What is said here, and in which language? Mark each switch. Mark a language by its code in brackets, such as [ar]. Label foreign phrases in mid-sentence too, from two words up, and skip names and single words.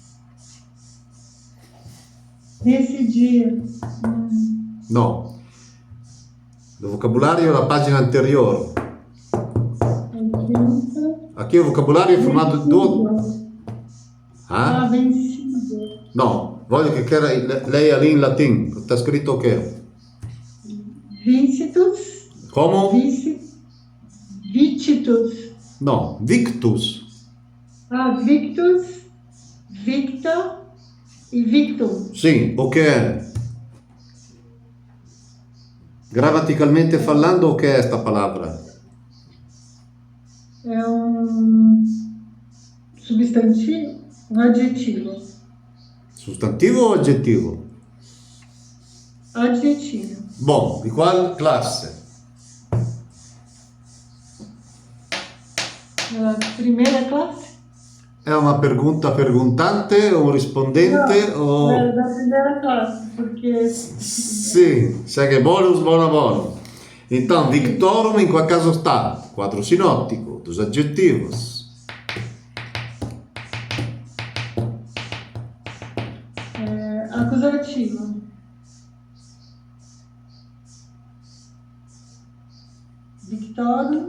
[pt] Nesse dia. No. Do vocabulário da página anterior. Aqui o vocabulário é formado de duas. Vencido. [it] No, voglio che lei ali in latino. Está scritto che? [la] Vincitus. [it] Come? [la] Vicitus. No, victus. Victus, Victor e Victum. [it] Sì, o che è? [pt] Gramaticalmente falando, [it] o che è sta palavra? [pt] É substantivo, adjetivo. [it] Sostantivo o aggettivo? [pt] Adjetivo. Bom, di qual classe? Primeira classe? [it] È una pergunta perguntante o un rispondente o... [pt] É da primeira classe, porque... [it] Sì, segue bonus, buono. [pt] Então, Victorum em qual caso está? Quadro sinóptico, dos adjetivos. Acusativo. Victorum.